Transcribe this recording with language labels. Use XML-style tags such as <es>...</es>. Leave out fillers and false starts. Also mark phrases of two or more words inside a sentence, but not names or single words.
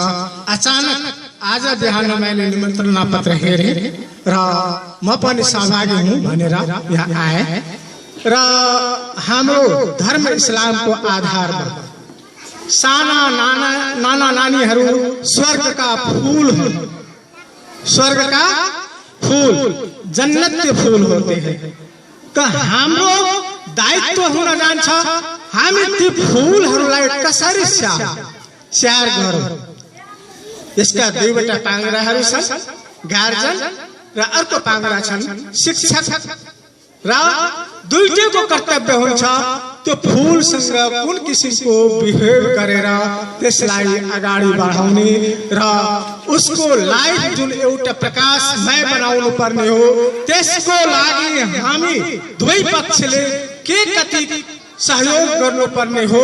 <ne>अचानक आज बिहान मैले निमन्त्रणा पत्र हेरेँ र म पनि सहभागी हुँ भनेर यहाँ आए र हाम्रो धर्म इस्लामको आधारमा साना नाना नानीहरू स्वर्गका फूल हुन्।</ne> <hi>स्वर्ग का फूल जन्नत के फूल होते हैं।</hi> <ne>तो हाम्रो दायित्व हुन जान्छ हामी ती फूलहरूलाई कसरी स्याहार गरौँ। यसका दुईवटा पाङ्ग्राहरू छन्, गार्जन र अर्को पाङ्ग्रा छन् शिक्षक र दुईटैको कर्तव्य हुन्छ त्यो फूलसँग कुन किसिमको बिहेभ गरेर त्यसलाई अगाडि बढाउने र उसको लाइफ जुन एउटा प्रकाशमय बनाउनु पर्ने हो त्यसको लागि हामी दुवै पक्षले के कति सहयोग गर्नुपर्ने हो।</ne>